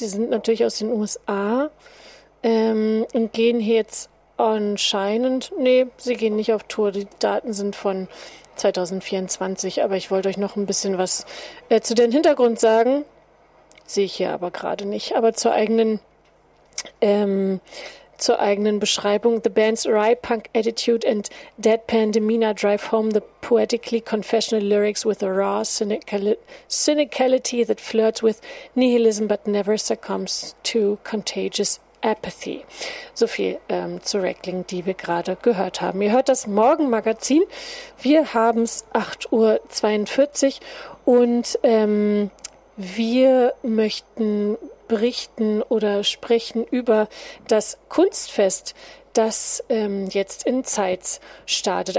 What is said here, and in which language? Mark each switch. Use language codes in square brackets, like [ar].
[de] Die sind natürlich aus den USA und gehen hier jetzt anscheinend. Nee, sie gehen nicht auf Tour. Die Daten sind von 2024. Aber ich wollte euch noch ein bisschen was zu deren Hintergrund sagen. Sehe ich hier aber gerade nicht. Aber zur eigenen Beschreibung. [en] The band's wry punk attitude and deadpan demeanor drive home the poetically confessional lyrics with a raw cynicality that flirts with nihilism but never succumbs to contagious apathy. [de] So viel zu Reckling, die wir gerade gehört haben. Ihr hört das Morgenmagazin. Wir haben es 8.42 Uhr und wir möchten berichten oder sprechen über das Kunstfest, das jetzt in Zeitz startet.